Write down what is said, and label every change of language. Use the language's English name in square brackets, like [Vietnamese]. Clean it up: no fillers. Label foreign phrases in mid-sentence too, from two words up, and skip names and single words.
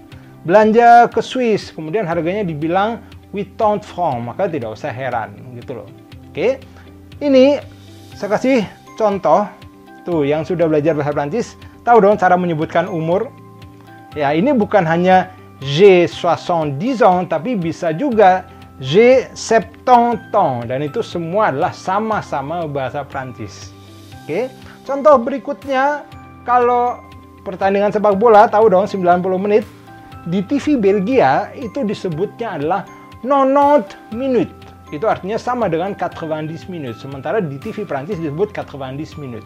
[Indonesian] Belanja ke Swiss, kemudian harganya dibilang 80 francs, maka tidak usah heran, gitu loh. Oke, ini saya kasih contoh, tuh yang sudah belajar bahasa Prancis, tahu dong cara menyebutkan umur. Ya, ini bukan hanya [French] j'ai 70 ans, [Indonesian] tapi bisa juga [French] j'ai 70 ans. [Indonesian] Dan itu semua adalah sama-sama bahasa Prancis. Oke, contoh berikutnya, kalau pertandingan sepak bola, tahu dong 90 menit. Di TV Belgia itu disebutnya adalah 90 minutes. Itu artinya sama dengan 90 minutes. Sementara di TV Prancis disebut 90 minutes.